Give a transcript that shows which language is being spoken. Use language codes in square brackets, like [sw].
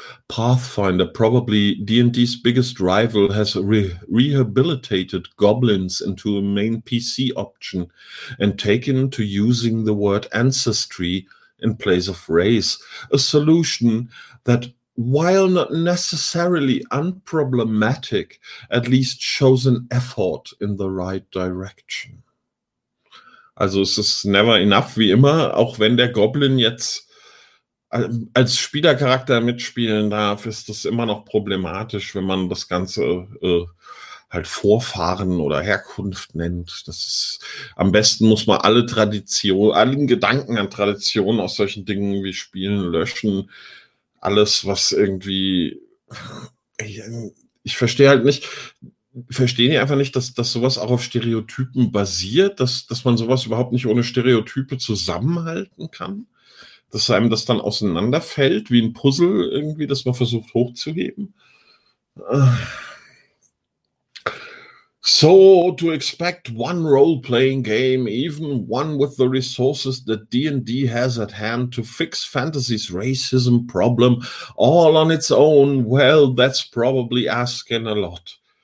[en] Pathfinder, probably D&D's biggest rival, has rehabilitated goblins into a main PC option and taken to using the word ancestry in place of race, a solution that, while not necessarily unproblematic, at least shows an effort in the right direction. [de] Also es ist [en] never enough, [de] wie immer, auch wenn der Goblin jetzt als Spielercharakter mitspielen darf, ist das immer noch problematisch, wenn man das Ganze halt Vorfahren oder Herkunft nennt. Das ist, am besten muss man alle Traditionen, allen Gedanken an Traditionen aus solchen Dingen wie Spielen löschen. Alles, was irgendwie, ich verstehe halt nicht, verstehen die einfach nicht, dass sowas auch auf Stereotypen basiert, dass man sowas überhaupt nicht ohne Stereotype zusammenhalten kann, dass einem das dann auseinanderfällt, wie ein Puzzle irgendwie, das man versucht hochzuheben. [en] So, to expect one role-playing game, even one with the resources that D&D has at hand, to fix fantasy's racism problem all on its own, well, that's probably asking a lot.